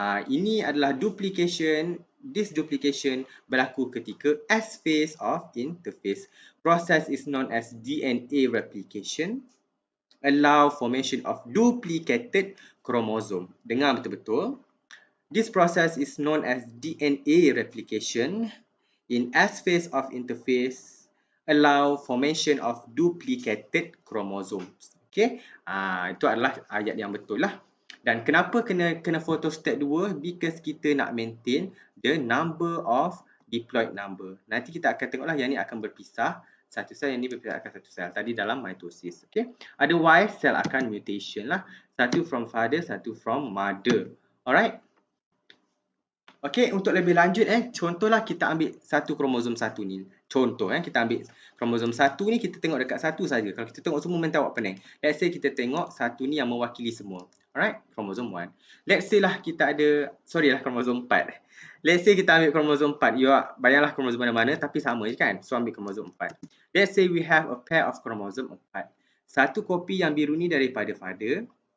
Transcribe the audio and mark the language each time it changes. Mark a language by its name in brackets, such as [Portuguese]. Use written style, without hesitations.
[Malay] Ini adalah duplication. [English] This duplication [Malay] berlaku ketika [English] S phase of interphase. Process is known as DNA replication. Allow formation of duplicated chromosome. [Malay] Dengar betul-betul. [English] This process is known as DNA replication. In S phase of interphase, allow formation of duplicated chromosomes. Okay? [Malay] Itu adalah ayat yang betul lah. Dan kenapa kena photostat 2? [English] Because [Malay] kita nak [English] maintain the number of diploid number. [Malay] Nanti kita akan tengoklah yang ni akan berpisah. Satu sel, yang ni berpisah akan satu sel. Tadi dalam mitosis. Okay? Otherwise, sel akan mutation lah. Satu [English] from father, satu from mother. Alright? [Malay] Okay, untuk lebih lanjut contohlah kita ambil satu kromosom 1 ni. Contoh kita ambil kromosom 1 ni, kita tengok dekat satu saja. Kalau kita tengok semua mentai awak pening. [English] Let's say [Malay] kita tengok satu ni yang mewakili semua. Alright, kromosom 1. [English] Let's say [Malay] lah kita ada, kromosom 4. Let's say kita ambil kromosom 4. You bayanglah kromosom mana-mana tapi sama je kan. So ambil kromosom 4. [English] Let's say we have a pair of [Malay] kromosom [English] 4. [Malay] Satu kopi yang biru ni daripada father.